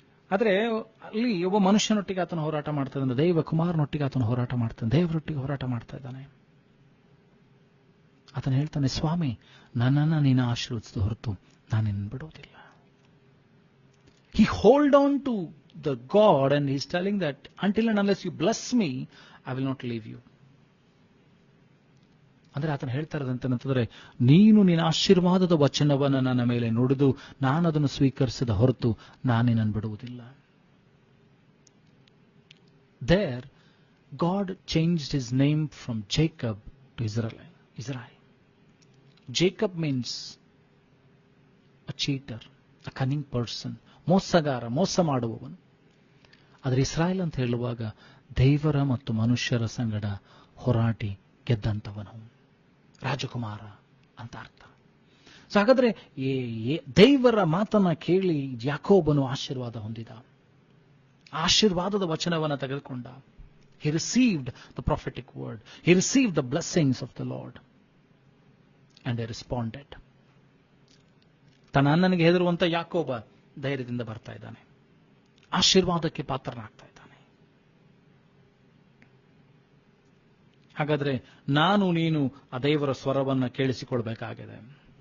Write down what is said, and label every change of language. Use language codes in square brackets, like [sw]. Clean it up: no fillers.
[kn] ಆದರೆ ಅಲ್ಲಿ ಒಬ್ಬ ಮನುಷ್ಯನೊಟ್ಟಿಗೆ ಆತನ ಹೋರಾಟ ಮಾಡ್ತಾ ಇದ್ದಾನೆ, ದೈವ ಕುಮಾರನೊಟ್ಟಿಗೆ ಆತನ ಹೋರಾಟ ಮಾಡ್ತಾನೆ, ದೇವರೊಟ್ಟಿಗೆ ಹೋರಾಟ ಮಾಡ್ತಾ ಇದ್ದಾನೆ. ಆತನ ಹೇಳ್ತಾನೆ, ಸ್ವಾಮಿ ನನ್ನನ್ನು ನೀನು ಆಶೀರ್ವದಿಸಿದ ಹೊರತು ನಾನು ನಿನ್ನ ಬಿಡೋದಿಲ್ಲ. [en] He hold on to the God, and he's telling that until and unless you bless me, I will not leave you. [kn] ಅಂದ್ರೆ ಆತನ ಹೇಳ್ತಾ ಇರೋದಂತಂದ್ರೆ, ನೀನು ನಿನ್ನ ಆಶೀರ್ವಾದದ ವಚನವನ್ನು ನನ್ನ ಮೇಲೆ ನುಡಿದು ನಾನು ಅದನ್ನು ಸ್ವೀಕರಿಸದ ಹೊರತು ನಾನೇ ನನ್ನ ಬಿಡುವುದಿಲ್ಲ. [en] There, God changed his name from Jacob to Israel. Jacob means a cheater, a cunning person, [kn] ಮೋಸಗಾರ, ಮೋಸ ಮಾಡುವವನು. ಆದರೆ ಇಸ್ರಾಯೇಲ್ ಅಂತ ಹೇಳುವಾಗ ದೇವರ ಮತ್ತು ಮನುಷ್ಯರ ಸಂಗಡ ಹೋರಾಟಿ ಗೆದ್ದಂತವನು, ರಾಜಕುಮಾರ ಅಂತ ಅರ್ಥ. ಸೊ ಹಾಗಾದ್ರೆ ದೇವರ ಮಾತನ್ನ ಕೇಳಿ ಯಾಕೋಬನು ಆಶೀರ್ವಾದ ಹೊಂದಿದ, ಆಶೀರ್ವಾದದ ವಚನವನ್ನು ತೆಗೆದುಕೊಂಡ. [en] He received the prophetic word. He received the blessings of the Lord. And he responded. [kn] ತನ್ನ ಅಣ್ಣನಿಗೆ ಹೆದರುವಂತ ಯಾಕೋಬ ಧೈರ್ಯದಿಂದ ಬರ್ತಾ ಇದ್ದಾನೆ, ಆಶೀರ್ವಾದಕ್ಕೆ ಪಾತ್ರನಾಗ್ತಾ ಇದ್ದಾನೆ. ಹಾಗಾದ್ರೆ ನಾನು ನೀನು ಆ ದೇವರ ಸ್ವರವನ್ನ ಕೇಳಿಸಿಕೊಳ್ಬೇಕಾಗಿದೆ.